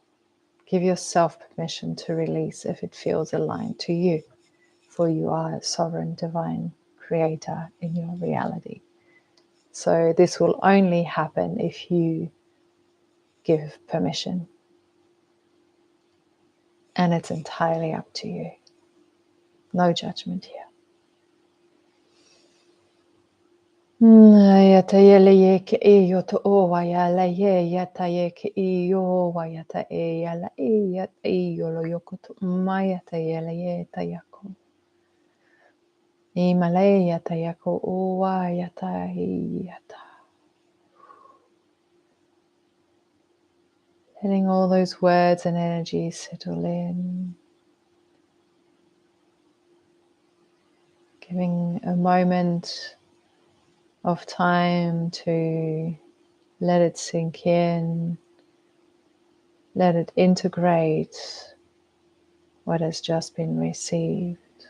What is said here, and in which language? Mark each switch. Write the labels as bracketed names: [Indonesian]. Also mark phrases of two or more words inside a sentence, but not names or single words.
[English] Give yourself permission to release if it feels aligned to you, for you are a sovereign divine creator in your reality. So this will only happen if you give permission. And it's entirely up to you. No judgment here. Yata yele ye ke e yoto o wa ya la ye yata ye ke e yo wa yata e ya la e yata e yolo yokoto ma yata yele ye ta yako. I malay yata yako o wa yata e yata. Letting all those words and energies settle in. Giving a moment of time to let it sink in, let it integrate what has just been received,